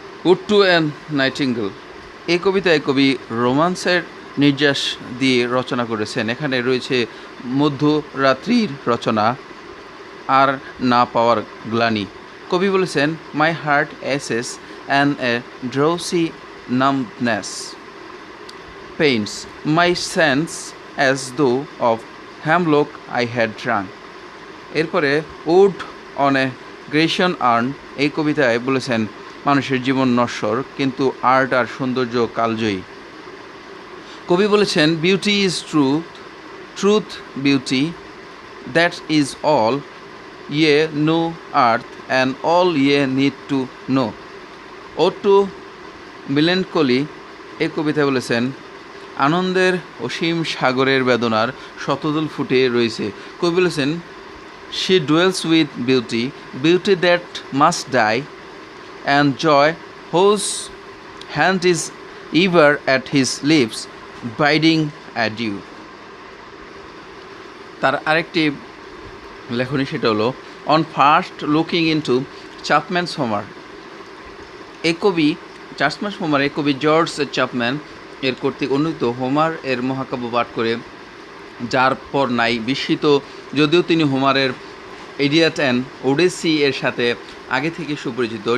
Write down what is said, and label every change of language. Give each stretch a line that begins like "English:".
Bangla: Would to an nightingale এই কবিতায় কবি রোমান্সের নির্যাস দিয়ে রচনা করেছেন। এখানে রয়েছে মধ্যরাত্রির রচনা, আর না পাওয়ার গ্লানি। কবি বলেছেন,
English: My heart aches and a drowsy numbness, pains my sense as though of hemlock I had drunk.
Bangla: এরপরে উড অন এ গ্রেশন আর্ন এই কবিতায় বলেছেন মানুষের জীবন নশ্বর কিন্তু আর্ট আর সৌন্দর্য কালজয়ী। কবি বলেছেন
English: Beauty is truth, truth beauty, that is all ye know earth and all ye need to know.
Bangla: O two মিলেনকলি এই কবিতায় বলেছেন আনন্দের অসীম সাগরের বেদনার শতদল ফুটে রয়েছে। কবি বলেছেন
English: she dwells with beauty, beauty that must die, and joy whose hand is ever at his lips, bidding adieu.
Bangla: তার আরেকটি লেখনী সেটা হলো on first looking into চ্যাপম্যানস Homer. এই কবি চ্যাপম্যানস হোমার এই কবি জর্জ চ্যাপম্যান এর কর্তৃক অনুদিত হোমার এর মহাকাব্য পাঠ করে যার পর নাই বিস্মিত, যদিও তিনি হোমারের ইডিয়াট অ্যান্ড ওডেসি এর সাথে আগে থেকে সুপরিচিত।